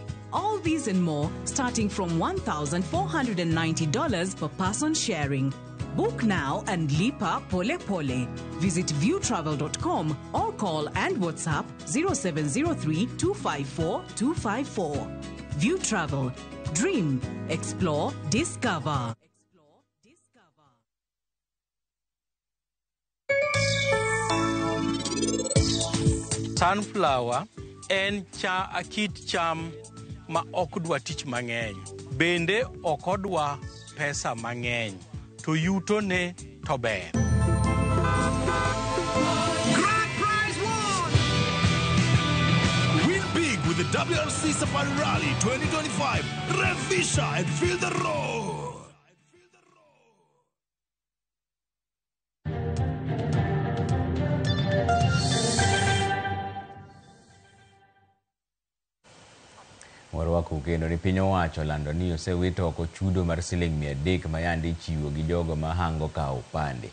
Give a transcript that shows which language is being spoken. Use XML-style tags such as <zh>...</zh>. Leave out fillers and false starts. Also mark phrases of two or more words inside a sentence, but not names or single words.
<en>All these and more starting from $1,490 per person sharing. Book now and</en> <sw>lipa pole pole.</sw> <en>Visit viewtravel.com or call and WhatsApp 0703 254 254. View Travel. Dream. Explore. Discover.</en> <luo>Sunflower en kit cham ma ok dwa tich mang'eny. Bende ok odwa pesa mang'eny. To yuto ne to ber.</luo> <en>Grand prize won! Win big with the WRC Safari Rally 2025. Revisha and feel the road.</en> <luo>Warwako kendo ni piny owacho lando ni osewito oko chudo mar siling 300 ma yandi chiwo gi jogo ma hango ka opande.</luo>